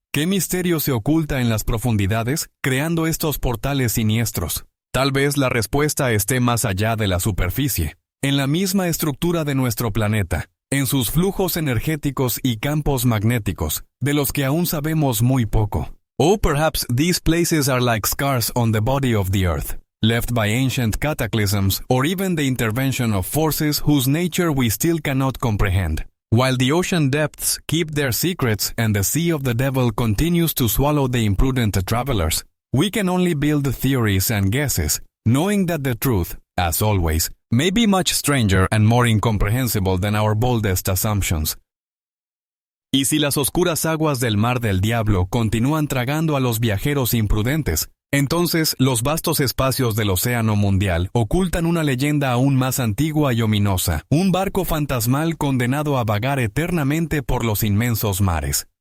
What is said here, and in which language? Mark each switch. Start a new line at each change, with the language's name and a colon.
Spanish: ¿Qué misterio se oculta en las profundidades, creando estos portales siniestros? Tal vez la respuesta esté más allá de la superficie, en la misma estructura de nuestro planeta, en sus flujos energéticos y campos magnéticos, de los que aún sabemos muy poco.
English: Or perhaps these places are like scars on the body of the earth, left by ancient cataclysms or even the intervention of forces whose nature we still cannot comprehend. While the ocean depths keep their secrets and the sea of the devil continues to swallow the imprudent travelers, we can only build theories and guesses, knowing that the truth, as always, may be much stranger and more incomprehensible than our boldest assumptions.
Spanish: Y si las oscuras aguas del Mar del Diablo continúan tragando a los viajeros imprudentes, entonces los vastos espacios del Océano Mundial ocultan una leyenda aún más antigua y ominosa, un barco fantasmal condenado a vagar eternamente por los inmensos mares.